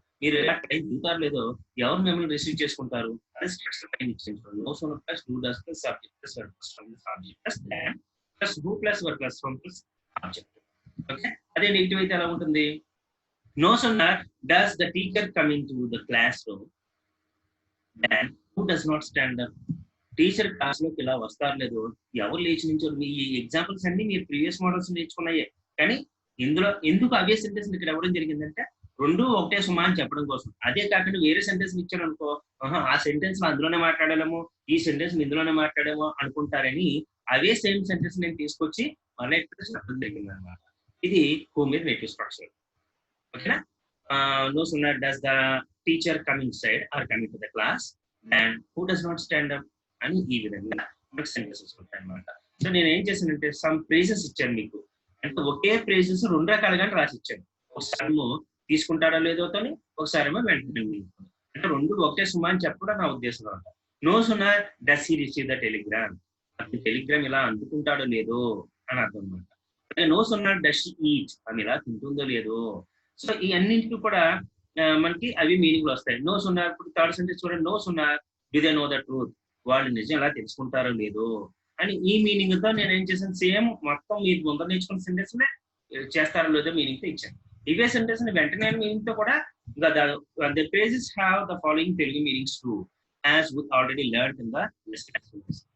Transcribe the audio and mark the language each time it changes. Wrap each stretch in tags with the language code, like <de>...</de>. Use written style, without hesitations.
<te>మీరు ఎలా ట్రైన్ దిగుతారు లేదో ఎవరు మిమ్మల్ని రిసీవ్ చేసుకుంటారు. అదే స్ట్రక్చర్ పైన ఇచ్చింది.</te> <en>No sooner plus do does plus subject plus verb first from plus object plus than plus who plus verb plus from plus object.</en> <te>Okay, అదే నెగిటివ్ అయితే ఎలా ఉంటుంది?</te> <en>No sooner does the teacher come into the classroom than who does not stand up.</en> <te>Teacher class లోకి ఇలా వస్తారు లేదు ఎవరు లేచి నించోరు. మీ ఎగ్జాంపుల్స్ అన్ని మీరు ప్రీవియస్ మోడల్స్ నేర్చుకున్నాయే, కానీ ఇందులో ఎందుకు అవే సెంటెన్స్ ఇక్కడ ఇవ్వడం జరిగిందంటే రెండు ఒకటే సుమా అని చెప్పడం కోసం. అదే కాకుండా వేరే సెంటెన్స్ ఇచ్చాడు అనుకో, ఆ సెంటెన్స్ అందులోనే మాట్లాడాలేమో ఈ సెంటెన్స్ ఇందులోనే మాట్లాడేమో అనుకుంటారని అవే సేమ్ సెంటెన్స్ నేను తీసుకొచ్చి మళ్ళీ ఇక్కడ చెప్పడం జరిగింది అనమాట. ఇది హోమ్ మీద నెగిటివ్ స్ట్రక్చర్. ఓకేనా?</te> <en>No sooner does the teacher come inside or come into the class and who does not stand up</en> <te>అని ఈ విధంగా మనకు సెంటెన్సెస్ ఉంటాయి అన్నమాట. సో నేను ఏం చేశానంటే సమ్ ప్రైజెస్ ఇచ్చాను మీకు. అంటే ఒకే ప్రైజెస్ 2 రకాలుగా రాసి ఇచ్చాను. ఒకసారి తీసుకుంటాడో లేదో ఒకసారి వెంటనే అంటే 2 ఒకే సుమా అని చెప్పడం నా ఉద్దేశం అనమాట.</te> <en>No sooner does he receive the telegram.</en> <te>Telegram ఇలా అందుకుంటాడో లేదో అని అర్థం అనమాట.</te> <en>No sooner does she eat.</en> <te>ఆమె ఇలా తింటుందో లేదో. సో ఈ అన్నింటికి కూడా మనకి అవి మీనింగ్ వస్తాయి.</te> <en>no sooner</en> <te>ఇప్పుడు థర్డ్ సెంటెన్స్ చూడండి.</te> <en>No sooner do they know the truth.</en> <te>వాళ్ళు నిజం ఎలా తెలుసుకుంటారో లేదో అని ఈ మీనింగ్ తో నేను ఏం చేశాను, సేమ్ మొత్తం మీరు ముందర నేర్చుకున్న సెంటెన్స్ చేస్తారో లేదో మీనింగ్ తో ఇచ్చాను. ఇవే సెంటెన్స్ వెంటనే మీనింగ్ తో కూడా</te> <en>the phrases have the following Telugu meanings too as we already learned in the lessons.</en>